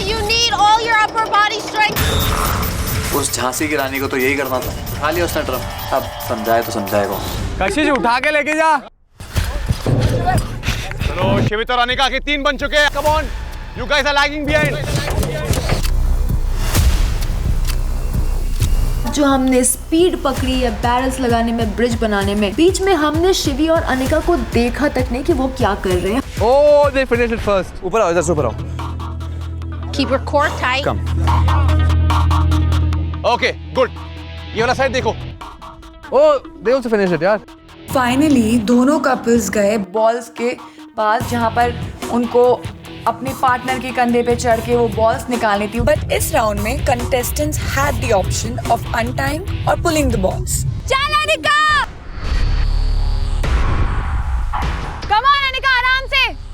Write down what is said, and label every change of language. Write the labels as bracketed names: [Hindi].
[English] You need all your upper body strength. [Hindi] उस झांसी की रानी को तो यही करना था, खा लिया उसने ड्रम। अब समझाए तो समझाएगा। कशिश उठा के लेके जा। चलो शिवित और अनिका के 3 बन चुके हैं। [English] Come on, you guys are lagging behind. [Hindi] जो हमने स्पीड पकड़ी है बैरल्स लगाने में, ब्रिज बनाने में, बीच में हमने शिवी और अनिका को देखा तक नहीं कि वो क्या कर रहे हैं। [English] Oh, they finished it first. [Hindi] ऊपर आओ, इधर से ऊपर आओ। [English] Keep your core tight. Come. Okay, good. [Hindi] ये वाला साइड देखो। [English] Oh, they also finished it, यार। [Hindi] फाइनली दोनों कपल्स गए बॉल्स के पास जहाँ पर उनको अपने पार्टनर के कंधे पे चढ़ के वो बॉल्स निकालनी थी। [English] but [Hindi] इस राउंड में [English] Contestants had the option of untying और pulling the balls. [Hindi] चल अनिका। [English] Come on, [Hindi] अनिका, आराम से।